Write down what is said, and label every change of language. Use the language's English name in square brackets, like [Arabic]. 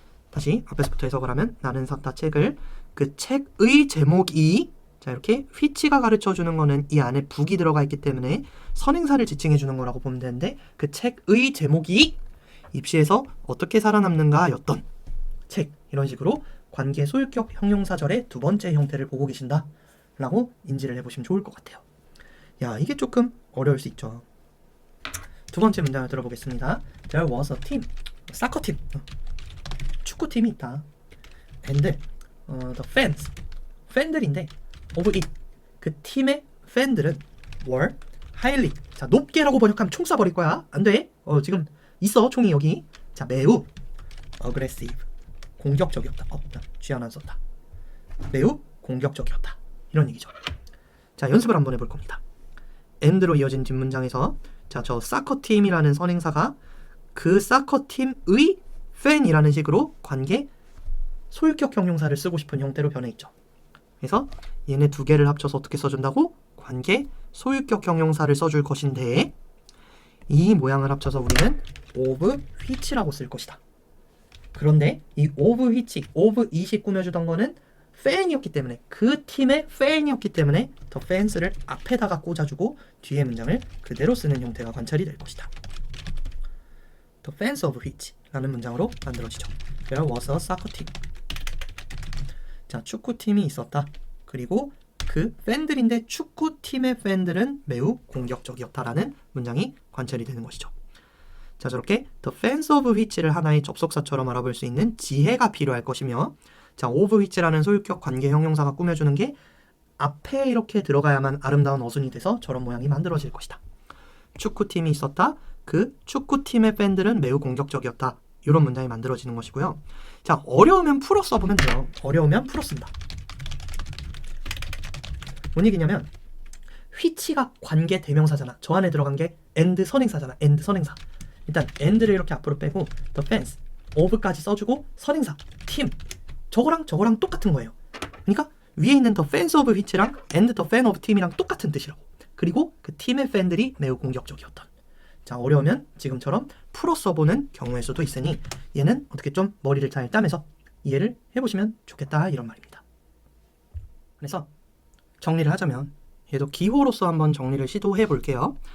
[Korean] 다시 앞에서부터 해석을 하면 나는 샀다 책을 그 책의 제목이 자 이렇게 which가 가르쳐주는 거는 이 안에 book이 들어가 있기 때문에 선행사를 지칭해주는 거라고 보면 되는데 그 책의 제목이 입시에서 어떻게 살아남는가 였던 책 이런 식으로 관계 소유격 형용사절의 두 번째 형태를 보고 계신다 라고 인지를 해보시면 좋을 것 같아요. 야 이게 조금 어려울 수 있죠. 두 번째 문장을 들어보겠습니다. [English] There was a team, 사커팀, [Korean] 축구팀이 있다. [English] And the fans, [Korean] 팬들인데 [English] of it, [Korean] 그 팀의 팬들은 [English] were highly, [Korean] 자 높게라고 번역하면 총 쏴버릴 거야. 안 돼. 지금 있어 총이 여기. 자 매우 aggressive, 공격적이었다. 쥐 하나 썼다. 매우 공격적이었다. 이런 얘기죠. 자 연습을 한번 해볼 겁니다. and로 이어진 뒷문장에서 자 저 사커팀이라는 선행사가 그 사커팀의 팬이라는 식으로 관계 소유격 형용사를 쓰고 싶은 형태로 변해 있죠. 그래서 얘네 두 개를 합쳐서 어떻게 써준다고? 관계 소유격 형용사를 써줄 것인데 이 모양을 합쳐서 우리는 of which라고 쓸 것이다. 그런데 이 of which, of it이 꾸며주던 거는 팬이었기 때문에 그 팀의 팬이었기 때문에 더 fans를 앞에다가 꽂아주고 뒤에 문장을 그대로 쓰는 형태가 관찰이 될 것이다. [English] The fans of which [Korean] 라는 문장으로 만들어지죠. [English] There was a soccer team. [Korean] 자, 축구팀이 있었다. 그리고 그 팬들인데 축구팀의 팬들은 매우 공격적이었다라는 문장이 관찰이 되는 것이죠. 자, 저렇게 The fans of which를 하나의 접속사처럼 알아볼 수 있는 지혜가 필요할 것이며 자, of which라는 소유격 관계 형용사가 꾸며주는 게 앞에 이렇게 들어가야만 아름다운 어순이 돼서 저런 모양이 만들어질 것이다. 축구팀이 있었다. 그 축구팀의 팬들은 매우 공격적이었다. 이런 문장이 만들어지는 것이고요. 자, 어려우면 풀어 써보면 돼요. 어려우면 풀어 쓴다. 뭔 얘기냐면 which가 관계 대명사잖아. 저 안에 들어간 게 and 선행사잖아. and 선행사. 일단 and를 이렇게 앞으로 빼고 the fans, of까지 써주고 선행사, 팀. 저거랑 똑같은 거예요. 그러니까 위에 있는 [English] the fans of which [Korean] 랑 [English] and the fan of team [Korean] 이랑 똑같은 뜻이라고. 그리고 그 팀의 팬들이 매우 공격적이었던. 자, 어려우면 지금처럼 풀어 써보는 경우일 수도 있으니 얘는 어떻게 좀 머리를 잘 따면서 이해를 해보시면 좋겠다 이런 말입니다. 그래서 정리를 하자면 얘도 기호로서 한번 정리를 시도해 볼게요.